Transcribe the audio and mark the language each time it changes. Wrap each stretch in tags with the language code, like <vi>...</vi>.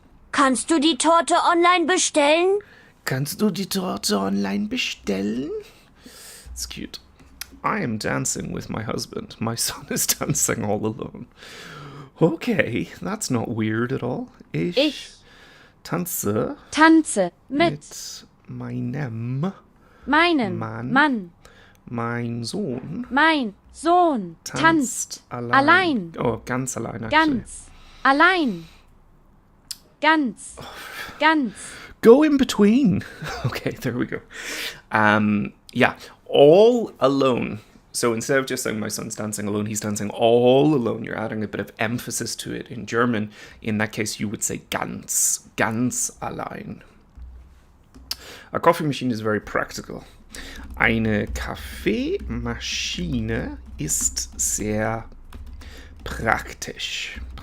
<de>Kannst du die Torte online bestellen? Kannst du die Torte online bestellen?</de> <en>It's cute. I am dancing with my husband. My son is dancing all alone. Okay, that's not weird at all.</en> <de>Ich tanze mit meinem meinem Mann. Mann. Mein Sohn Mein Sohn tanzt allein. Oh, ganz allein, actually. Ganz allein. Ganz.</de> <en>Go in between. Okay, there we go. Yeah, all alone. So instead of just saying my son's dancing alone, he's dancing all alone. You're adding a bit of emphasis to it. In German, in that case, you would say ganz allein. A coffee machine is very practical.</en> <de>Eine Kaffeemaschine ist sehr praktisch.</de>